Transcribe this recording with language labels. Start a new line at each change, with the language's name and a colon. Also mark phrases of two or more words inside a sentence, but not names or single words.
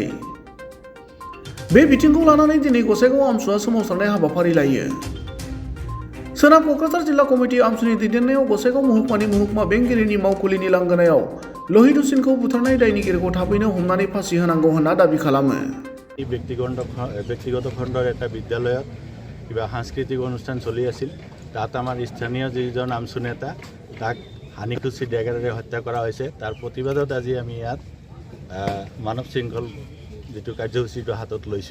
Bodo: बे बिथिंखौ लानानै दिनै गसाइगाव आमसुआ सोमावसारनाय हाबाफारि लायो। सोनाब क'क्राझार जिल्ला कमिटि आमसुनि दैदेननायाव गसाइगाव महकुमानि महकुमा बेंगिरिनि मावखुलिनि लांगोनायाव लहित हुसैनखौ बुथारनाय दायनिगिरिखौ थाबैनो हमनानै फासि होनांगौ होनना दाबि खालामो।
Assamese: ব্যক্তিগত খণ্ডৰ এটা বিদ্যালয়ত কিবা সাংস্কৃতিক অনুষ্ঠান চলি আছিল। তাত আমাৰ স্থানীয় যিজন আমচু নেতা তাক হানিখুচি ডেগাৰেৰে হত্যা কৰা হৈছে। তাৰ প্ৰতিবাদত আজি আমি ইয়াত মানৱ শৃংখল যিটো কাৰ্যসূচীটো হাতত লৈছোঁ।